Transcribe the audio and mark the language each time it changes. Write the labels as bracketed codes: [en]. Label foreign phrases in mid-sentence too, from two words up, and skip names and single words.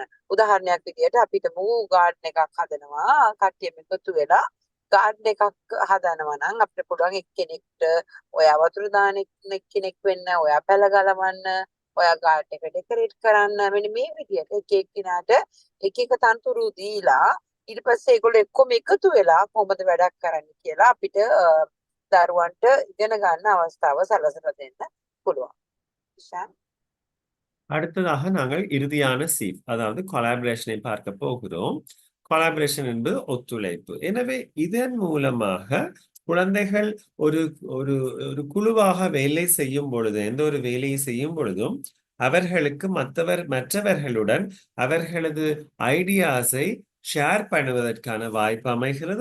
[si] උදාහරණයක් විදියට අපිට ගාඩන් එකක් හදනවා, කට්ටියම එකතු වෙලා ගාඩන් එකක් හදනවා නම් අපිට පුළුවන් එක්කෙනෙක්ට ඔයා වතුර දාන එක්කෙනෙක් වෙන්න, ඔයා පැල ගලවන්න, ඔයා ගාඩන් එක ඩෙකොරේට් කරන්න. මෙන්න මේ විදියට එක එක්කිනාට එක එක තනතුරු දීලා ඊට පස්සේ ඒගොල්ලෝ එක්කම එකතු වෙලා කොහොමද වැඩක් කරන්නේ කියලා අපිට දරුවන්ට ඉගෙන ගන්න අවස්ථාව සලසලා දෙන්න පුළුවන්. ශාන් [ta] அடுத்ததாக நாங்கள் இறுதியான C, அதாவது கொலாபரேஷனை பார்க்க போகிறோம். கொலாபரேஷன் என்பது ஒத்துழைப்பு. எனவே இதன் மூலமாக குழந்தைகள் ஒரு ஒரு ஒரு குழுவாக வேலை செய்யும் பொழுது, எந்த ஒரு வேலையை செய்யும் பொழுதும் அவர்களுக்கு மற்றவர்களுடன் அவர்களது ஐடியாஸை ஷேர் பண்ணுவதற்கான வாய்ப்பு அமைகிறது.